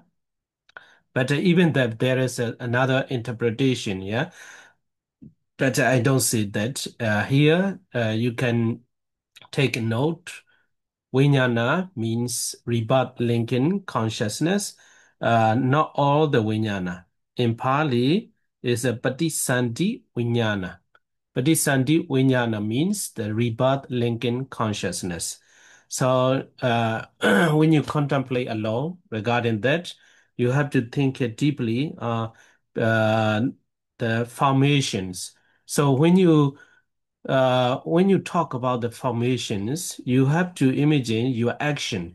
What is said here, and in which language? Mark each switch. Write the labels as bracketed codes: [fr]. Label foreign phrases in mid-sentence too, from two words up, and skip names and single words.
[en] But even that there is another interpretation, yeah. But I don't see that here. You can take a note. Vijnana means rebirth linking consciousness. Not all the vijnana. In Pali, is a [pi] patisandhi vijnana. Patisandhi vijnana [en] means the rebirth linking consciousness. So when you contemplate alone regarding that, you have to think deeply uh, the formations. So when you talk about the formations, you have to imagine your action.